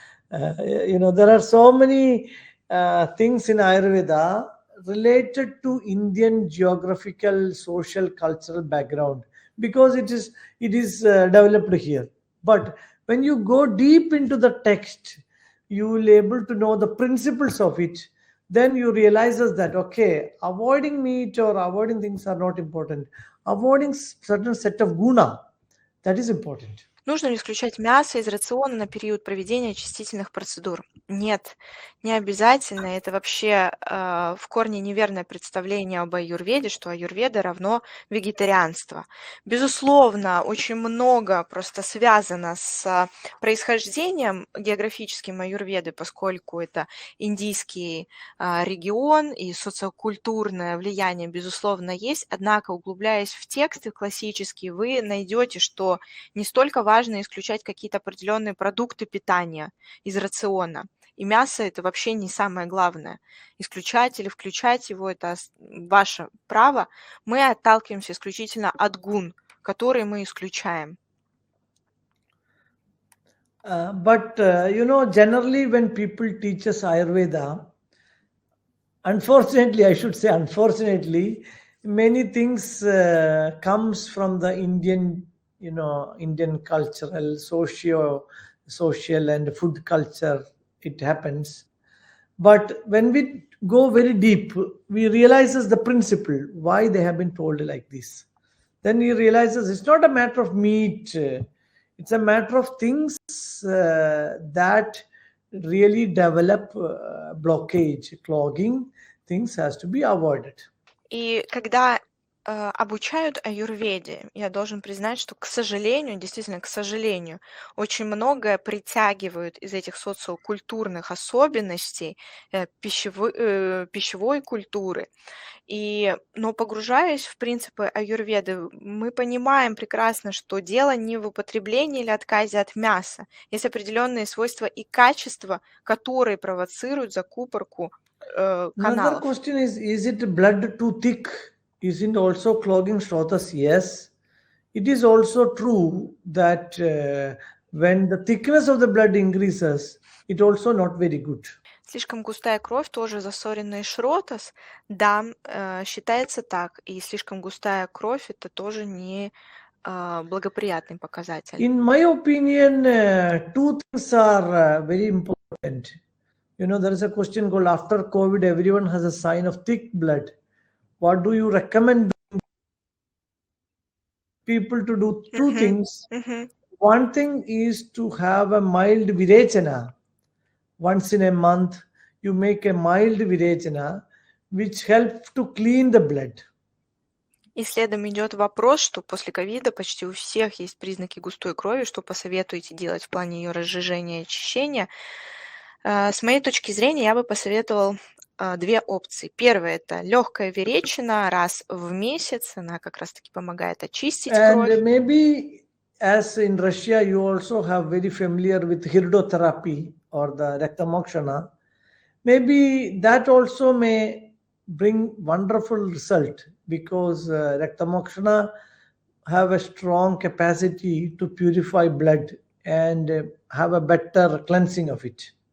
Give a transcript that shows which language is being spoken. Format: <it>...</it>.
<en>There are so many things in Ayurveda related to Indian geographical, social, cultural background, because it is developed here. But when you go deep into the text, you will be able to know the principles of it. Then you realize that, okay, avoiding meat or avoiding things are not important. Avoiding certain set of guna, that is important.</en> <ru>Нужно ли исключать мясо из рациона на период проведения очистительных процедур? Нет, не обязательно. Это вообще в корне неверное представление об аюрведе, что аюрведа равно вегетарианство. Безусловно, очень много просто связано с происхождением географическим аюрведы, поскольку это индийский регион и социокультурное влияние, безусловно, есть. Однако, углубляясь в тексты классические, вы найдете, что не столько важно исключать какие-то определенные продукты питания из рациона. И мясо – это вообще не самое главное. Исключать или включать его – это ваше право. Мы отталкиваемся исключительно от гун, которые мы исключаем.</ru> <en>But generally when people teach us Ayurveda, unfortunately, I should say unfortunately, many things comes from the Indian cultural, social and food culture. It happens. But when we go very deep, we realize the principle, why they have been told like this. Then we realize it's not a matter of meat. It's a matter of things that really develop blockage, clogging. Things has to be avoided.</en> <ru>И когда обучают аюрведе. Я должен признать, что, к сожалению, действительно, к сожалению, очень многое притягивают из этих социокультурных особенностей пищевой культуры. Но погружаясь в принципы аюрведы, мы понимаем прекрасно, что дело не в употреблении или отказе от мяса. Есть определенные свойства и качества, которые провоцируют закупорку</ru> <en>Another</en> <ru>каналов.</ru> <en>question is it blood too thick? Is it also clogging Shrotas? Yes. It is also true that when the thickness of the blood increases, it also not very good.</en> <ru>Слишком густая кровь, тоже засоренный шротас, да, считается так. И слишком густая кровь – это тоже не благоприятный показатель.</ru> <en>In my opinion, two things are very important. You know, there is a question called after COVID, everyone has a sign of thick blood. What do you recommend people to do? Two things. One thing is to have a mild virechana. Once in a month, you make a mild virechana, which helps to clean the blood.</en> <ru>И следом идет вопрос, что после ковида почти у всех есть признаки густой крови. Что посоветуете делать в плане ее разжижения и очищения? С моей точки зрения, я бы посоветовал две опции. Первая – это легкая веречина раз в месяц. Она как раз-таки помогает очистить кровь.</ru> <en>And maybe as in Russia, you also have very familiar with hirdotherapy or the Raktamokshana. Maybe that also may bring wonderful result because Raktamokshana have a strong capacity to purify blood and have a better cleansing of it.</en>